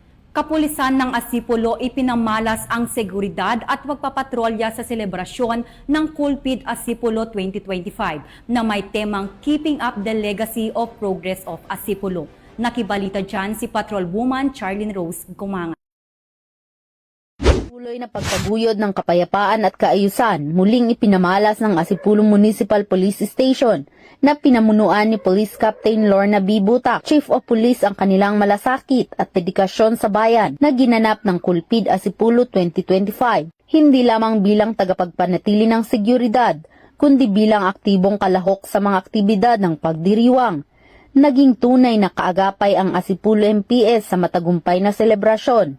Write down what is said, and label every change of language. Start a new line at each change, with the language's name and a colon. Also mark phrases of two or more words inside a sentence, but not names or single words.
Filipino: Kapulisan ng Asipulo ipinamalas ang seguridad at pagpapatrolya sa selebrasyon ng Kulpid Asipulo 2025 na may temang
English: Keeping Up the Legacy of Progress of Asipulo.
Filipino: Nakibalita dyan si Patrolwoman Charlene Rose Gumangan. Tuloy na pagtaguyod ng kapayapaan at kaayusan, muling ipinamalas ng Asipulo Municipal Police Station na pinamunuan ni Police Captain Lorna B. Butak, Chief of Police ang kanilang malasakit at dedikasyon sa bayan na ginanap ng Kulpid Asipulo 2025. Hindi lamang bilang tagapagpanatili ng seguridad, kundi bilang aktibong kalahok sa mga aktibidad ng pagdiriwang. Naging tunay na kaagapay ang Asipulo MPS sa matagumpay na selebrasyon.